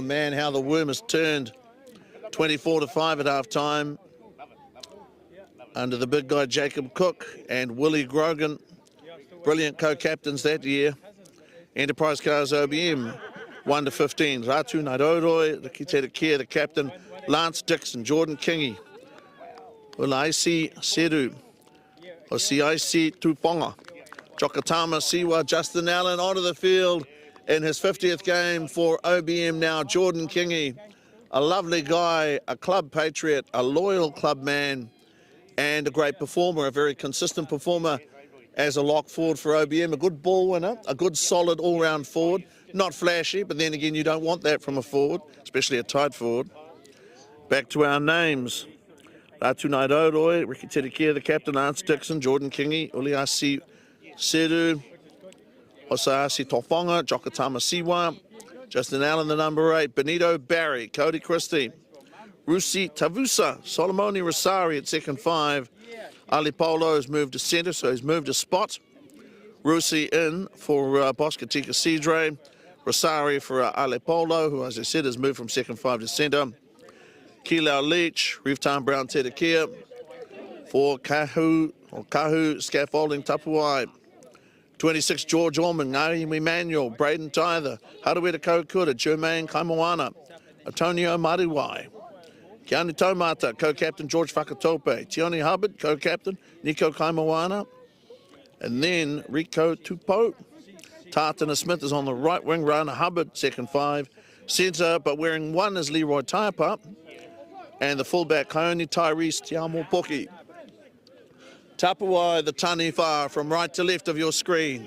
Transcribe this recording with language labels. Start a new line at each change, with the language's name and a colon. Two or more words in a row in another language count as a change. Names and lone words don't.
English: Man, how the worm has turned. 24-5 at half-time under the big guy Jacob Cook and Willie Grogan. Brilliant co-captains that year. Enterprise Cars OBM, 1-15. Ratu Nairoroi, the Kitera Kia, the captain, Lance Dixon, Jordan Kingy, Ulaisi Seru, Osiaisi Tuponga, Chokatama Siwa, Justin Allen onto the field in his 50th game for OBM now. Jordan Kingy, a lovely guy, a club patriot, a loyal club man, and a great performer, a very consistent performer as a lock forward for OBM, a good ball winner, a good solid all-round forward, not flashy, but then again you don't want that from a forward, especially a tight forward. Back to our names. Ratu Nairoroi, Ricky Terekia, the captain, Lance Dixon, Jordan Kingy, Uliasi Seru, Osaasi Tofonga, Jokatama Siwa, Justin Allen, the number 8, Benito Barry, Cody Christie, Rusi Tavusa, Solomoni Rosari at second 5. Ali Polo has moved to centre, so he's moved a spot. Rusi in for Boskatika Sidre. Rosari for Ali Polo, who, as I said, has moved from second 5 to centre. Kilau Leach, Reeftown Brown Tedekia for Kahu Scaffolding Tāpui. 26, George Orman, Naim Emmanuel, Braden Tyther, Harawira Kokura, Jermaine Kaimoana, Antonio Mariwai. Kiani Tomata, co-captain George Whakatope. Tioni Hubbard, co-captain Nico Kaimoana. And then Rico Tupo. Tartana Smith is on the right wing, Rana Hubbard, second 5. Centre, but wearing 1 is Leroy Taipa. And the fullback, Kaoni Tyrese Tiamo Poki. Tāpui, the Taniwha, from right to left of your screen.